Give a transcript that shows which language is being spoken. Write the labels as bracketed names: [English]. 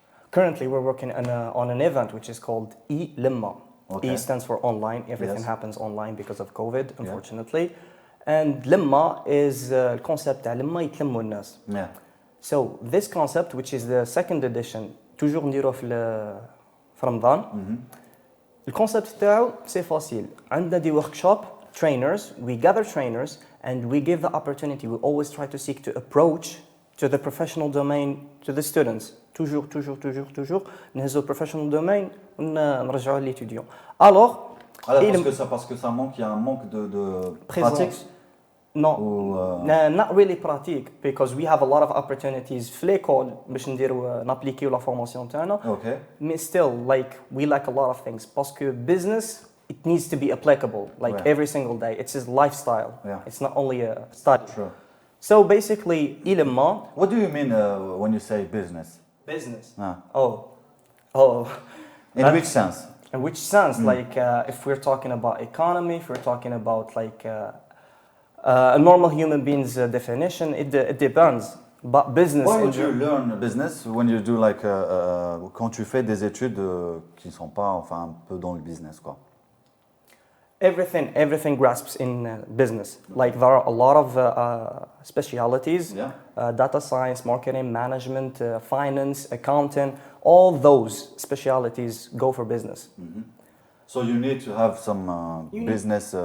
[English] Currently, we're working on an event which is called E-Limma. Okay. E stands for online. Everything Yes. happens online because of COVID, unfortunately. And Limma is the concept [Arabic] تاع لما يتلموا الناس. [English] Yeah. So this concept, which is the second edition, [French] toujours [Arabic] نديروه في رمضان. الكونسيبت تاعو سي فاسيل. عندنا دي [English] workshop trainers, we gather trainers and we give the opportunity. We always try to seek to approach to the professional domain to the students. [French] toujours [Arabic] نهزو [English] professional domain [Arabic] ونرجعوه للétudiant. [French] Alors parce que ça manque, il y a un manque de présence. pratique. [English] No, [French] Ou, [English] not really pratique because we have a lot of opportunities [Arabic] في [French] l'école [Arabic] باش نديرو نابليكيو لا فورماسيون تاعنا. [English] Okay. [French] Mais [English] still, like, we lack a lot of things. [French] Parce que [English] business, it needs to be applicable, like, Yeah. every single day. It's his lifestyle. Yeah. It's not only a study. Sure. So basically, إلما What do you mean when you say business? business. Ah. Oh. In That- which sense? In which sense? Like, if we're talking about economy, if we're talking about, like, a normal human being's definition, it depends. But business... Why would you learn business when you do like [French] quand tu fais des études qui ne sont pas enfin un peu dans le business quoi? [English] Everything grasps in business. Like there are a lot of specialities, data science, marketing, management, finance, accounting, all those specialities go for business. So you need to have some business